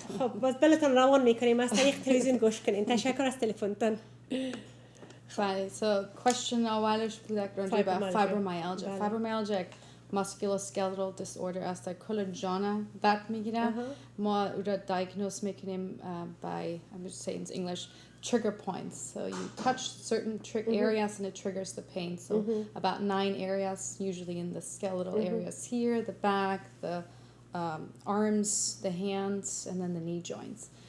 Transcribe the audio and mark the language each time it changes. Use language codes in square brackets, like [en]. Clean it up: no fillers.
[fa] خب باز بلتون روان میکنیم، از طریق تلویزیون گوش کنین. تشکر از تلفنتان. [en] Right, so question [fa] اولش بود راجع به [en] fibromyalgia. [fa] Fibromyalgia musculoskeletal disorder است که کل جان درد میگیره. ما او را [en] diagnose [fa] میکنیم [en] by, I'm going to say in English, trigger points. So you touch certain areas and it triggers the pain. So about 9 areas, usually in the skeletal areas here, the back, the arms, the hands, and then the knee joints.